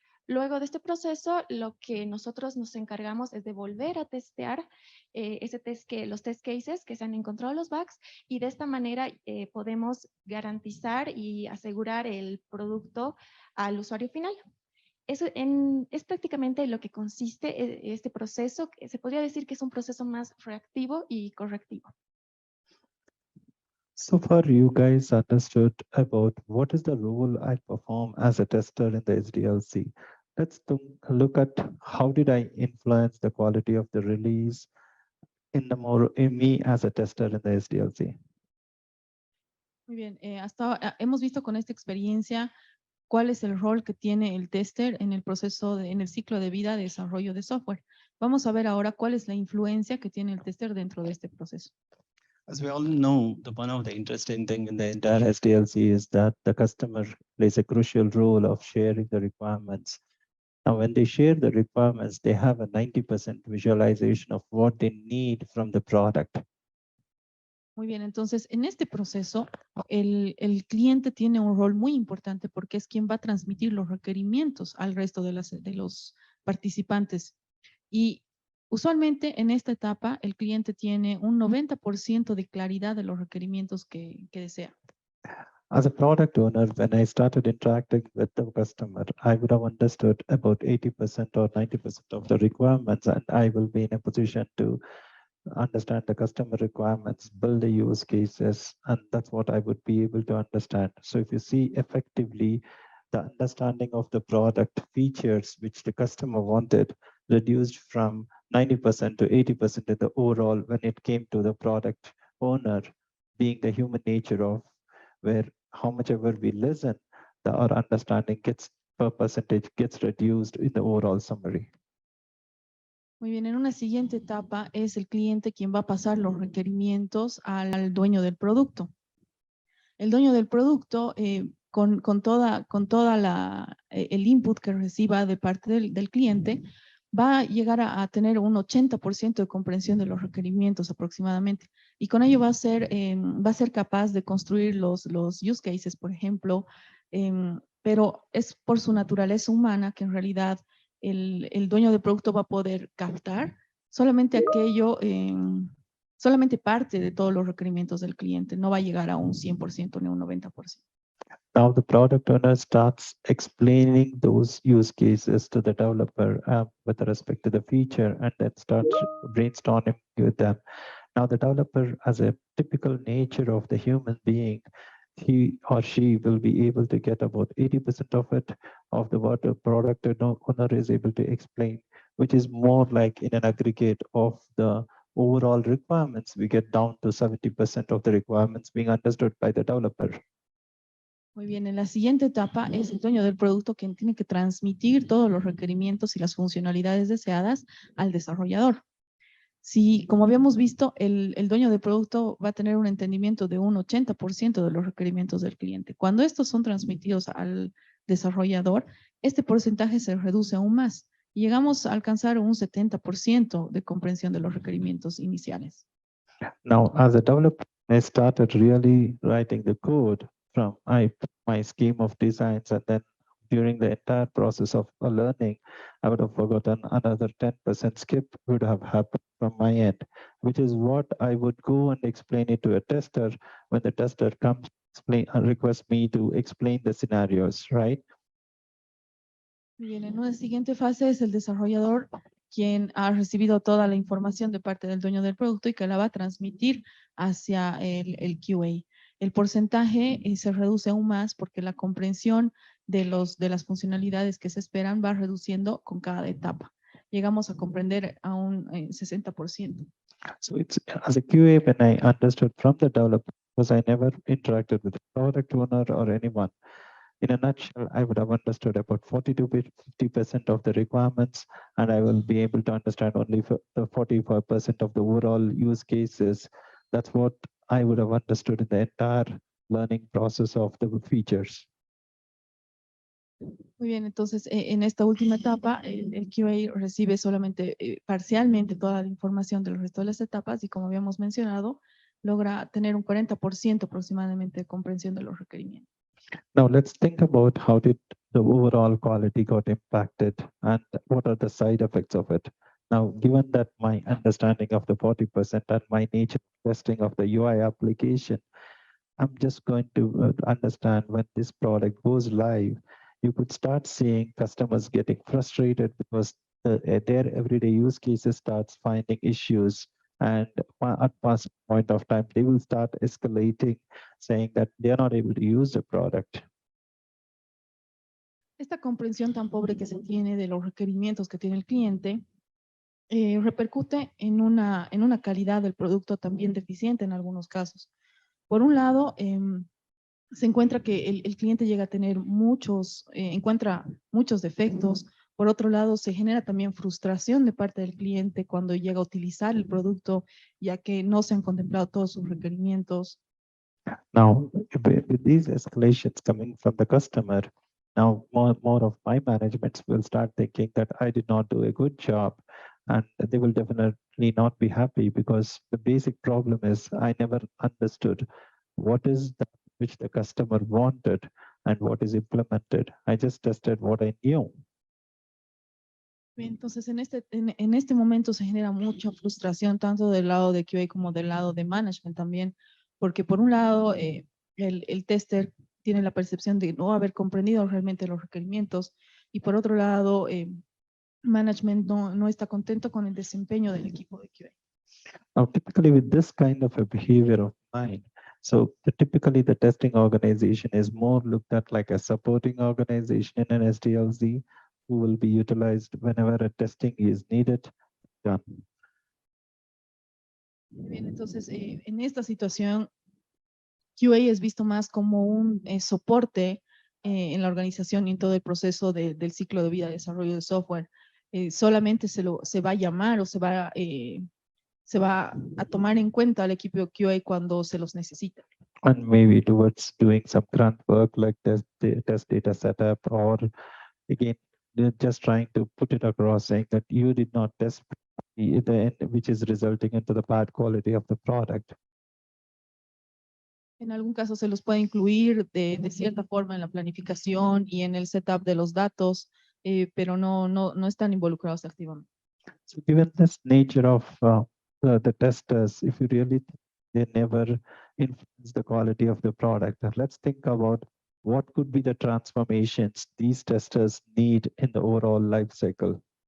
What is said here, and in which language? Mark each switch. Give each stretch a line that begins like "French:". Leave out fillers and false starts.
Spanish: Luego de este proceso, lo que nosotros nos encargamos es de volver a testear los test cases que se han encontrado los bugs y de esta manera podemos garantizar y asegurar el producto al usuario final. Eso es prácticamente lo que consiste este proceso. Se podría decir que es un proceso más reactivo y correctivo.
English: So far, you guys understood about what is the role I perform as a tester in the SDLC. Let's look at how did I influence the quality of the release in me as a tester in the SDLC.
Spanish: Muy bien, hemos visto con esta experiencia cuál es el rol que tiene el tester en el proceso, en el ciclo de vida de desarrollo de software. Vamos a ver ahora cuál es la influencia que tiene el tester dentro de este proceso.
English: As we all know, one of the interesting thing in the entire SDLC is that the customer plays a crucial role of sharing the requirements. Now, when they share the requirements, they have a 90% visualization of what they need from the product.
Spanish: Muy bien, entonces en este proceso el cliente tiene un rol muy importante porque es quien va a transmitir los requerimientos al resto de los participantes. Y usualmente en esta etapa el cliente tiene un 90% de claridad de los requerimientos que desea.
English: As a product owner, when I started interacting with the customer, I would have understood about 80% or 90% of the requirements, and I will be in a position to understand the customer requirements, build the use cases, and that's what I would be able to understand. So if you see effectively the understanding of the product features which the customer wanted reduced from 90% to 80% in the overall when it came to the product owner being the human nature of where how much ever we listen, our understanding gets per percentage gets reduced in the overall summary.
Spanish: Muy bien, en una siguiente etapa es el cliente quien va a pasar los requerimientos al dueño del producto. El dueño del producto, con toda el input que reciba de parte del cliente, va a llegar a tener un 80% de comprensión de los requerimientos aproximadamente. Y con ello va a ser capaz de construir los use cases, por ejemplo, pero es por su naturaleza humana que en realidad el dueño del producto va a poder captar solamente aquello, solamente parte de todos los requerimientos del cliente, no va a llegar a un 100% ni un 90%.
English: Now the product owner starts explaining those use cases to the developer with respect to the feature and then starts brainstorming with them. Now the developer, as a typical nature of the human being, he or she will be able to get about 80% of it, of the what the product owner is able to explain, which is more like in an aggregate of the overall requirements, we get down to 70% of the requirements being understood by the developer.
Spanish: Muy bien, en la siguiente etapa es el dueño del producto quien tiene que transmitir todos los requerimientos y las funcionalidades deseadas al desarrollador. Si, como habíamos visto, el dueño del producto va a tener un entendimiento de un 80% de los requerimientos del cliente. Cuando estos son transmitidos al desarrollador, este porcentaje se reduce aún más y llegamos a alcanzar un 70% de comprensión de los requerimientos iniciales.
English: Now, as a developer, I started really writing the code from my scheme of designs, and then during the entire process of learning, I would have forgotten another 10% skip would have happened from my end, which is what I would go and explain it to a tester when the tester comes and requests me to explain the scenarios, right?
Spanish: Bien, en una siguiente fase es el desarrollador quien ha recibido toda la información de parte del dueño del producto y que la va a transmitir hacia el QA. El porcentaje se reduce aún más porque la comprensión de las funcionalidades que se esperan va reduciendo con cada etapa. Llegamos a comprender a un 60%.
English: So it's as a QA when I understood from the developer, because I never interacted with the product owner or anyone. In a nutshell, I would have understood about 40 to 50% of the requirements, and I will be able to understand only the 45% of the overall use cases. That's what I would have understood in the entire learning process of the features.
Spanish: Muy bien, entonces en esta última etapa el QA recibe solamente parcialmente toda la información del resto de las etapas y como habíamos mencionado, logra tener un 40% aproximadamente de comprensión de los requerimientos.
English: Now let's think about how did the overall quality got impacted and what are the side effects of it. Now, given that my understanding of the 40% and my nature of testing of the UI application, I'm just going to understand when this product goes live, you could start seeing customers getting frustrated because their everyday use cases starts finding issues. And at past point of time, they will start escalating, saying that they're not able to use the product.
Spanish: Esta comprensión tan pobre que se tiene de los requerimientos que tiene el cliente repercute en una calidad del producto también deficiente en algunos casos. Por un lado, se encuentra que el cliente llega a tener encuentra muchos defectos. Por otro lado, se genera también frustración de parte del cliente cuando llega a utilizar el producto, ya que no se han contemplado todos sus requerimientos.
English: Now, with these escalations coming from the customer, now more of my management will start thinking that I did not do a good job, and they will definitely not be happy because the basic problem is I never understood what is that which the customer wanted and what is implemented. I just tested what I knew.
Spanish: Entonces, en este momento se genera mucha frustración tanto del lado de QA como del lado de management también, porque por un lado, el tester tiene la percepción de no haber comprendido realmente los requerimientos y por otro lado, management no está contento con el desempeño del equipo de QA.
English: Now, typically with this kind of a behavior of mine, so typically the testing organization is more looked at like a supporting organization in an SDLC who will be utilized whenever a testing is needed. Done.
Spanish: Bien, entonces, en esta situación, QA es visto más como un soporte en la organización y en todo el proceso del ciclo de vida, desarrollo de software. Solamente se va a llamar o se va a tomar en cuenta al equipo de QA cuando se los necesita.
English: And maybe towards doing some grunt work like test data setup, or again, they're just trying to put it across saying that you did not test which is resulting into the bad quality of the product.
Spanish: En algún caso se los puede incluir de cierta forma en la planificación y en el setup de los datos, pero no están involucrados activamente.
English: So given this nature of the testers, if you really think they never influence the quality of the product, let's think about what could be the transformations these testers need in the overall life cycle.